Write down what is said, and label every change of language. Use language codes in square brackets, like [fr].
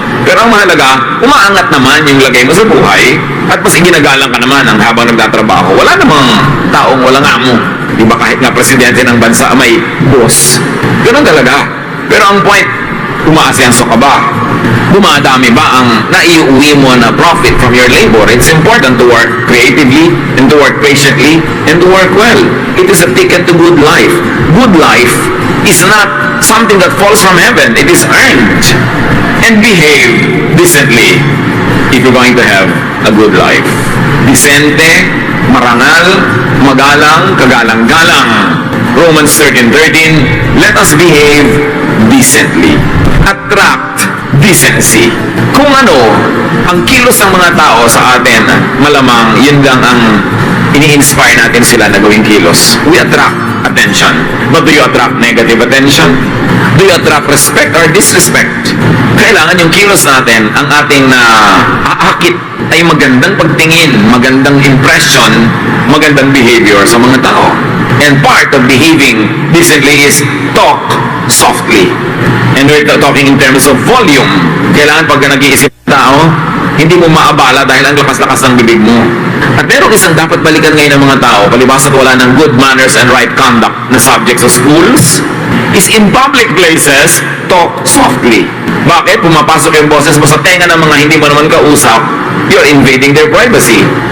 [tl] Pero ang mahalaga, umaangat naman yung lagay mo sa buhay at mas ginagalang ka naman ang habang nagtatrabaho. Wala namang taong walang amo. Di ba kahit nga presidente ng bansa may boss? Ganun talaga. Pero ang point, umaasenso ka ba? Dumadami ba ang naiuwi mo na [en] profit from your labor? It's important to work creatively and to work patiently and to work well. It is a ticket to good life. Good life is not something that falls from heaven. It is earned. And behave decently if you're going to have a good life. [tl] Decente, marangal, magalang, kagalang-galang. [en] Romans 13:13, let us behave decently. Attract decency. [tl] Kung ano, ang kilos ng mga tao sa atin, malamang yun lang ang ini-inspire natin sila na gawing kilos. [en] We attract attention. But do you attract negative attention? Do you attract respect or disrespect? [tl] Kailangan yung kilos natin, ang ating aakit ay magandang pagtingin, magandang impression, magandang behavior sa mga tao. [en] And part of behaving decently is talk softly. And we're talking in terms of volume. [tl] Kailangan pagka nag-iisip ng tao, hindi mo maabala dahil ang lakas-lakas ng bibig mo. At meron isang dapat balikan ngayon ng mga tao, palibasa at wala ng [en] good manners and right conduct [tl] na subject sa schools, [en] is in public places, talk softly. [tl] Bakit? Pumapasok yung boses mo sa tenga ng mga hindi mo naman kausap, [en] you're invading their privacy.